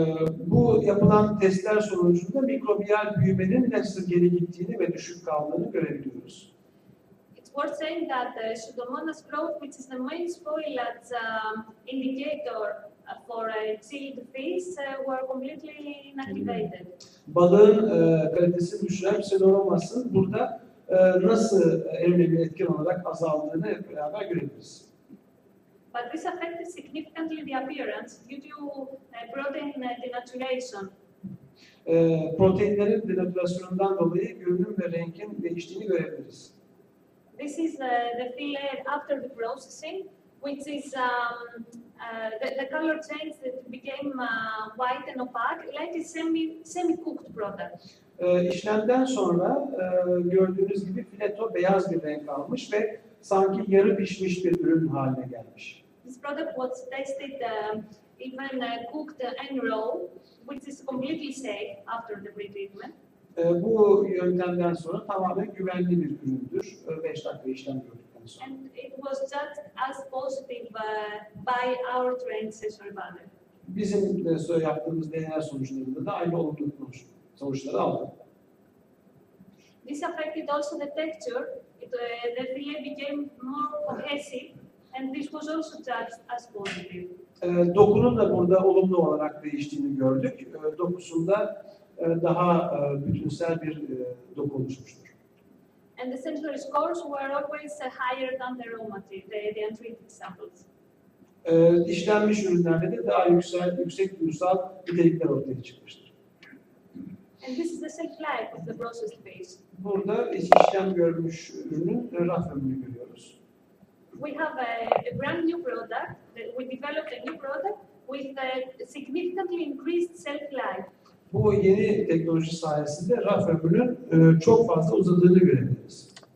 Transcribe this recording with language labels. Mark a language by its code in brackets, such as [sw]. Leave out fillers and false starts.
[tr] Bu yapılan testler sonucunda mikrobiyal büyümenin nasıl geri gittiğini ve düşük kaldığını görebiliyoruz. [en] It's worth saying that Pseudomonas growth, which is the main spoilage indicator for chilled fish, were completely inactivated. [tr] Balığın kalitesini düşüren Pseudomonas'ın burada nasıl en önemli etken olarak azaldığını hep beraber görebiliriz. [en] But this affected significantly the appearance due to protein denaturation. [tr] Proteinlerin denaturasyonundan dolayı görünüm ve rengin değiştiğini görebiliriz. [en] This is the fillet after the processing, which is the color changed, it became white and opaque, like a semi-cooked product. [tr] İşlemden sonra gördüğünüz gibi fileto beyaz bir renk almış ve sanki yarı pişmiş bir ürün haline gelmiş. [en] This product was tested even cooked and raw, which is completely safe after the pre-treatment. [tr] Bu yöntemden sonra tamamen güvenli bir üründür. 5 dakika işlem gördükten sonra. [en] And it was just as positive by our trained session runner. [tr] Bizim de yaptığımız DNA sonuçlarında da aynı olumlu sonuçları aldık. [en] This affected also the texture. The fillet became more cohesive, and this was also judged as positive. [tr] Dokunun da burada olumlu olarak değiştiğini gördük. Dokusunda daha bütünsel bir doku oluşmuştur. [en] And the sensory scores were always higher than the raw material, the untreated samples. [tr] İşlenmiş ürünlerde de daha yüksek duysal nitelikler ortaya çıkmıştır. [en] And this is the shelf life of the processed fish. [tr] Burada işlem görmüş ürünün raf ömrünü görüyoruz. [en] We have a brand new product. We developed a new product with a significantly increased shelf life. [tr] Bu yeni teknoloji sayesinde raf ömrünün çok fazla uzadığını görebiliriz.